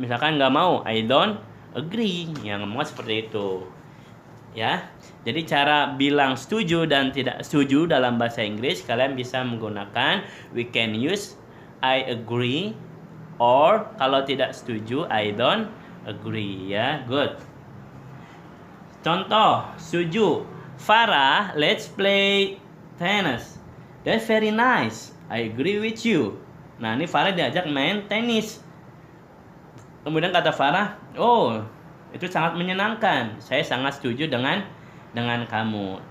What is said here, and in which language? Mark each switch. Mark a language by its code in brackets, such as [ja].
[id] Misalkan nggak mau, [en] I don't agree. [id] Yang ngomong seperti itu ya. Jadi cara bilang setuju dan tidak setuju dalam bahasa Inggris kalian bisa menggunakan [en] we can use I agree, [id] or kalau tidak setuju [en] I don't agree [id] ya. [en] Good. [id] Contoh setuju, [en] Farah, let's play tennis. That's very nice, I agree with you. [id] Nah, ini Farah diajak main tenis. Kemudian kata Farah, oh itu sangat menyenangkan, saya sangat setuju dengan kamu.